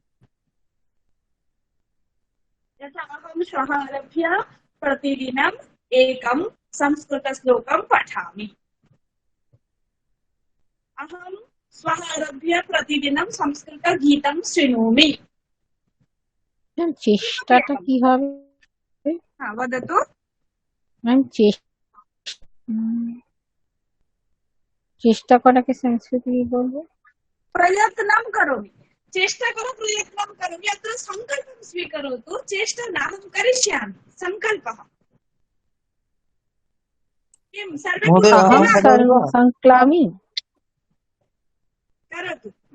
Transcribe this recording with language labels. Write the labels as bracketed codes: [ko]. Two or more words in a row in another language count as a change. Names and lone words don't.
[sa] यथा अहं श्वः आरभ्य प्रतिदिनम् एकं संस्कृतश्लोकं पठामि। अहं श्वः आरभ्य प्रतिदिनं संस्कृतगीतं शृणोमि। [bn] চেষ্টাটা কি হবে? [sa] वदतु। [bn] চেষ্টা করাকে সংস্কৃতে কি বলবো? [sa] प्रयत्नं करोमि। [hi] चेष्टा करो, [sa] प्रयत्नं करोमि। अत्र सङ्कल्पं स्वीकरोतु। चेष्टा नाहं करिष्यामि, सङ्कल्पः। किं सर्वे महोदय कुर्वन्ति अहं वा? वदामि वा? संक्लामि। करोतु।